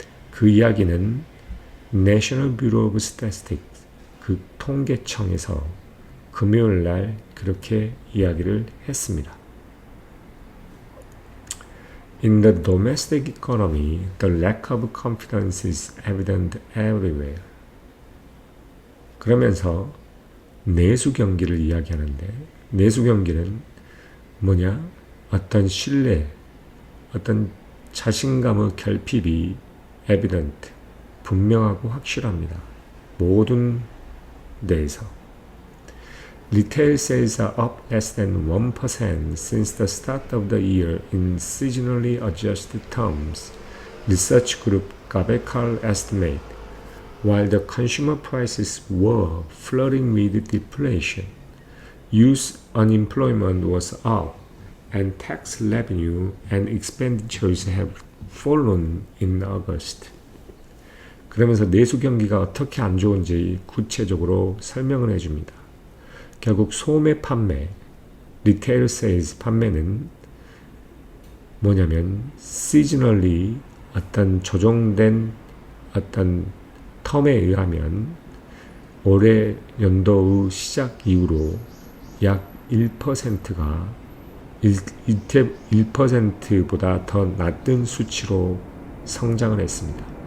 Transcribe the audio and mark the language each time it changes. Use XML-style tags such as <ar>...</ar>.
<ko>그 이야기는 National Bureau of Statistics, 그 통계청에서 금요일 날 그렇게 이야기를 했습니다.</ko> <en>In the domestic economy, the lack of confidence is evident everywhere.</en> <ko>그러면서 내수 경기를 이야기하는데 내수 경기는 뭐냐? 어떤 신뢰, 어떤 자신감의 결핍이 evident, 분명하고 확실합니다. 모든 데에서.</ko> <en>Retail sales are up less than 1% since the start of the year in seasonally adjusted terms, research group Gabekal estimate, while the consumer prices were flirting with deflation. Youth unemployment was up, and tax revenue and expenditures have fallen in August.</en> <ko>그러면서 내수 경기가 어떻게 안 좋은지 구체적으로 설명을 해줍니다. 결국 소매 판매, 리테일 세일즈 판매는 뭐냐면 시즈널리 어떤 조정된 어떤 텀에 의하면 올해 연도의 시작 이후로 약 1%가 1%보다 더 낮은 수치로 성장을 했습니다.</ko>